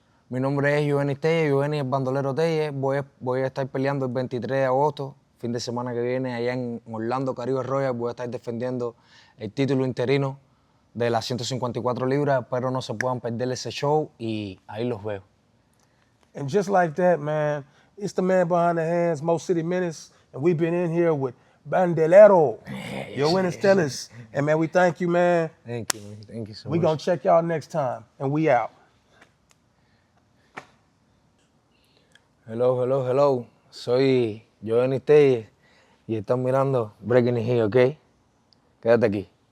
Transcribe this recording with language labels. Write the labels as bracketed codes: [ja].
[es] Mi nombre es Yoenis Tellez, Yoenis es Bandolero Tellez. Voy a estar peleando el 23 de agosto, fin de semana que viene, allá en Orlando, Caribe Royal. Voy a estar defendiendo el título interino de las 154 libras. Espero no se puedan perder ese show y ahí los veo. [en] And just like that, man, it's the man behind the hands, Mo City Menis, and we've been in here with Bandolero, Yoenis Tellez. And man, we thank you, man. Thank you, man. Thank you so much. We're going to check y'all next time, and we out. Hello. [es] Soy Yoenis Tellez y están mirando Breaking the Heat, ¿ok? Quédate aquí.